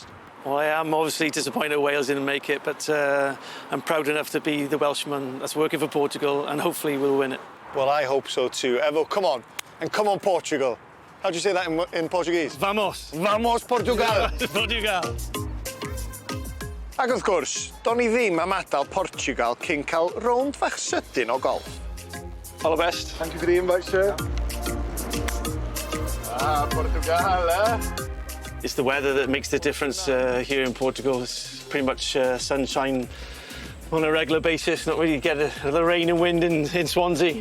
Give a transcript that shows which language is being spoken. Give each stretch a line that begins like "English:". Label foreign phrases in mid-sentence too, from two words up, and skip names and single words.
English: Well, I am obviously disappointed Wales didn't make it, but I'm proud enough to be the Welshman that's working for Portugal, and hopefully we'll win it. Well, I hope so too. Evo, come on. And come on, Portugal. How do you say that in Portuguese? Vamos! Vamos, Portugal! Portugal!
Welsh: Ac wrth gwrs, do'n i ddim am adael Portugal cyn cael rownd fach sydyn o golf.
English: All the best. Thank you for the invite, sir. Portugal, eh? It's the weather that makes the difference here in Portugal. It's pretty much sunshine on a regular basis. Not really get the rain and wind in Swansea.